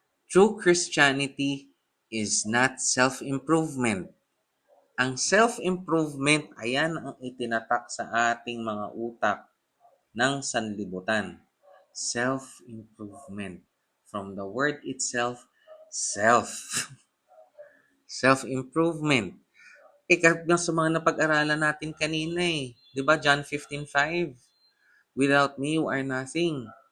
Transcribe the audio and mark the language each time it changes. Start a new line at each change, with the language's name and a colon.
English: True Christianity is not self-improvement.
Filipino: Ang self-improvement, ayan ang itinatak sa ating mga utak ng sanlibutan.
English: Self-improvement. From the word itself, self. Self-improvement.
Filipino: Kahit sa mga napag-aralan natin kanina eh. Di ba? John 15:5.
English: Without me, you are nothing.